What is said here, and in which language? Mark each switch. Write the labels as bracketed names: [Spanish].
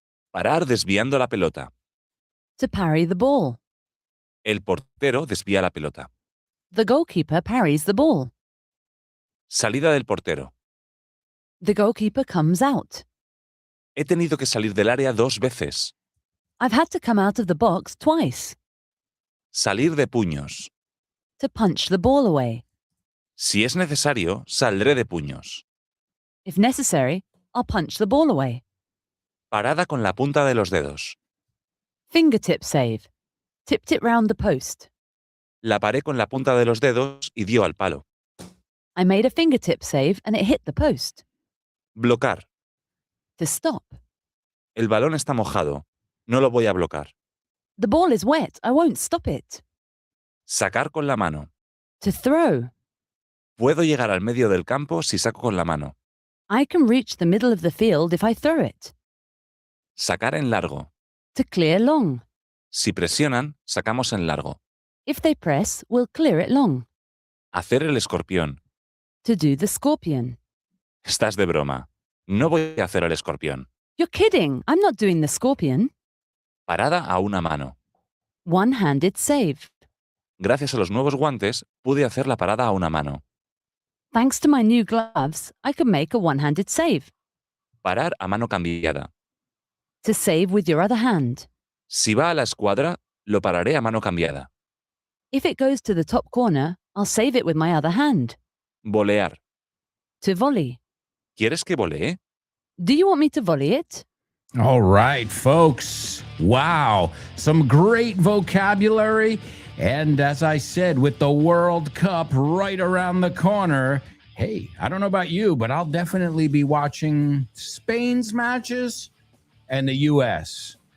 [Spanish] Parar desviando la pelota. [English] To parry the ball. [Spanish] El portero desvía la pelota. [English] The goalkeeper parries the ball. [Spanish] Salida del portero. [English] The goalkeeper comes out. [Spanish] He tenido que salir del área 2 veces. [English] I've had to come out of the box twice. [Spanish] Salir de puños. [English] To punch the ball away. [Spanish] Si es necesario, saldré de puños. [English] If necessary, I'll punch the ball away. [Spanish] Parada con la punta de los dedos. [English] Fingertip save. Tipped it round the post. [Spanish] La paré con la punta de los dedos y dio al palo. [English] I made a fingertip save and it hit the post. [Spanish] Blocar. [English] To stop. [Spanish] El balón está mojado. No lo voy a blocar. [English] The ball is wet. I won't stop it. [Spanish] Sacar con la mano. [English] To throw. [Spanish] Puedo llegar al medio del campo si saco con la mano. [English] I can reach the middle of the field if I throw it. [Spanish] Sacar en largo. [English] To clear long. [Spanish] Si presionan, sacamos en largo. [English] If they press, we'll clear it long. [Spanish] Hacer el escorpión. [English] To do the scorpion. [Spanish] Estás de broma. No voy a hacer el escorpión. [English] You're kidding. I'm not doing the scorpion. [Spanish] Parada a una mano. [English] One-handed save. [Spanish] Gracias a los nuevos guantes, pude hacer la parada a una mano. [English] Thanks to my new gloves, I can make a one-handed save. [Spanish] Parar a mano cambiada. [English] To save with your other hand. [Spanish] Si va a la escuadra, lo pararé a mano cambiada. [English] If it goes to the top corner, I'll save it with my other hand. [Spanish] Volear. [English] To volley. [Spanish] ¿Quieres que volee? [English] Do you want me to volley it? All right, folks. Wow. Some great vocabulary. And as I said, with the World Cup right around the corner, hey, I don't know about you, but I'll definitely be watching Spain's matches and the U.S.